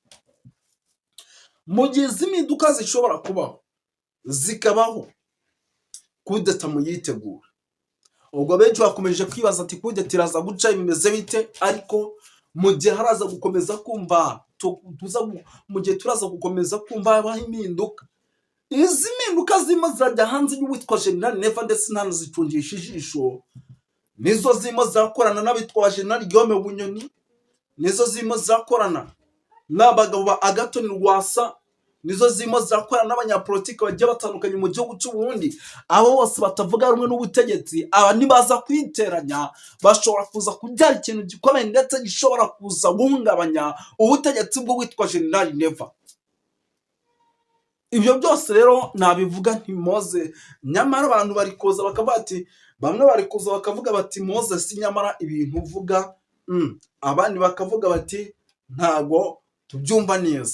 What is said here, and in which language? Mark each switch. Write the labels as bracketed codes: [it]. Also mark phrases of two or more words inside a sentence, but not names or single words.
[rw] Mu gihe impinduka zishobora kubaho zikabaho, kudeta muyitegure. Ubwo benshi bakomeje kwibaza ati kudeta iraza guca bimeze bite, ariko mu gihe haraza gukomeza kumva mu gihe turaza gukomeza kumva habaho impinduka, izi mpinduka zirimo zirajya hanze y'uwitwa General Neva ndetse ntanazicungisha ijisho, nizo zirimo zirakorana n'abitwa General Guillaume Bunyoni, nizo zirimo zirakorana n'abagabo ba Agathon Rwasa, nizo zirimo zirakorana n'abanyapolitike bagiye batandukanye mu gihugu cy'u Burundi. Abo bose batavuga rumwe n'ubutegetsi, aba nibaza kwiteranya bashobora kuza kubyara ikintu gikomeye ndetse gishobora kuza guhungabanya ubutegetsi bwo witwa General Neva. Ibyo byose rero nabivuga ntimoze, nyamara abantu bari kuza bakavuga ati, bamwe bari kuza bakavuga bati Moze si nyamara ibintu uvuga, abandi bakavuga bati ntago tubyumva neza.